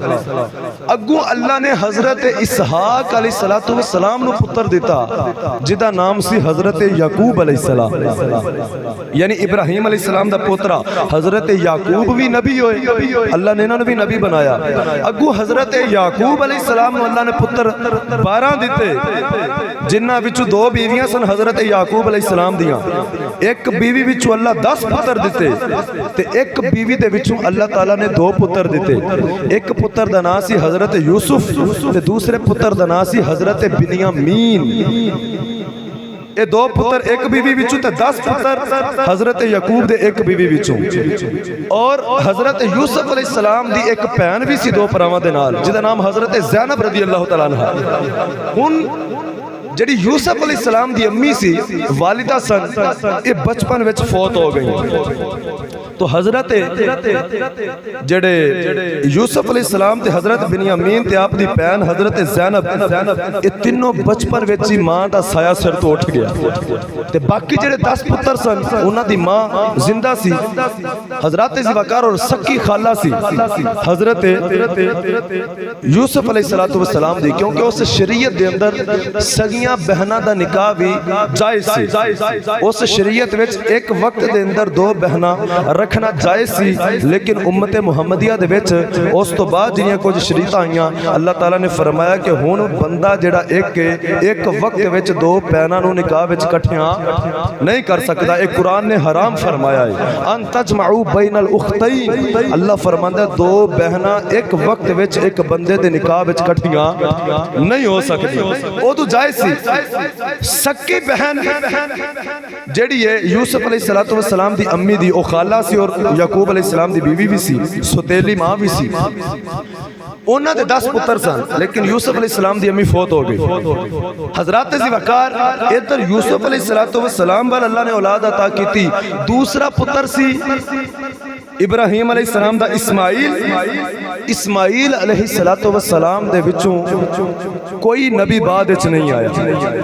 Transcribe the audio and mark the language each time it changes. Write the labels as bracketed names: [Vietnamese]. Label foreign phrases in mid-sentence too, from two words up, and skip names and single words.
[Punjabi] اگوں اللہ نے حضرت اسحاق علیہ السلام نو پتر دیتا جدا نام سی حضرت یعقوب علیہ السلام، یعنی ابراہیم علیہ السلام دا پوترا حضرت یعقوب بھی نبی ہوئے، اللہ نے انہوں نے بھی نبی بنایا۔ اگوں حضرت یعقوب علیہ السلام نو اللہ نے پتر 12 دیتے، جنہ وچوں 2 بیویاں سن حضرت یعقوب علیہ السلام دیاں، ایک بیوی وچوں اللہ 10 پتر دیتے تے ایک بیوی دے وچوں اللہ تعالیٰ نے 2 پتر دیتے۔ ایک پتر دا نام سی حضرت یوسف تے دوسرے پتر دا نام سی حضرت بنیامین۔ یہ 2 پتر ایک بیوی وچوں تے 10 پتر حضرت یعقوب دے ایک بیوی وچوں، اور حضرت یوسف علیہ السلام دی ایک بہن بھی سی 2 پراواں دے نال جدا نام حضرت زینب [Arabic] رضی اللہ تعالیٰ عنہ۔ [Punjabi] ہن جڑی یوسف علیہ السلام دی امی سی والدہ سن، یہ بچپن وچ فوت ہو گئی، تو حضرت جڑے یوسف علیہ السلام تے حضرت بنیامین تے آپ دی بہن حضرت زینب، یہ تینوں بچپن وچ ہی ماں دا سایہ سر تو اٹھ گیا، تے باقی جڑے 10 پتر سن انہاں دی ماں زندہ سی، حضرت زوکار اور سکی خالہ سی حضرت یوسف علیہ السلام دی، کیونکہ اس شریعت دے اندر سگیاں بہناں دا نکاح بھی جائز سی۔ اس شریعت وچ ایک وقت دے اندر 2 بہناں رکھنا جائز سی، لیکن امت محمدیہ دے وچ اس تو بعد جنیاں کچھ شریعتاں آئیاں، اللہ تعالیٰ نے فرمایا کہ ہن بندہ جڑا ایک وقت وچ 2 بہناں نو نکاح وچ اکٹھیاں نہیں کر سکدا، ایک قرآن نے حرام فرمایا ہے، [Arabic] ان تجمعوا بین الاختین۔ [Punjabi] اللہ فرماندا 2 بہناں ایک وقت وچ ایک بندے دے نکاح وچ اکٹھیاں نہیں ہو سکدی، او تو جائز سی۔ سکی بہن جیڑی ہے یوسف علیہ السلام دی امی دی او خالہ سی اور یعقوب علیہ السلام دی بیوی بھی سی، ستیلی ماں بھی سی، انہاں دے 10 پتر سن، لیکن یوسف علیہ السلام دی امی فوت ہو گئی۔ حضرات زوکار ادھر یوسف علیہ السلام وال اللہ نے اولاد [Urdu] عطا کی تھی، [Punjabi] دوسرا پتر سی ابراہیم علیہ السلام دا اسماعیل علیہ السلام دے وچوں کوئی نبی بعد وچ نہیں آیا۔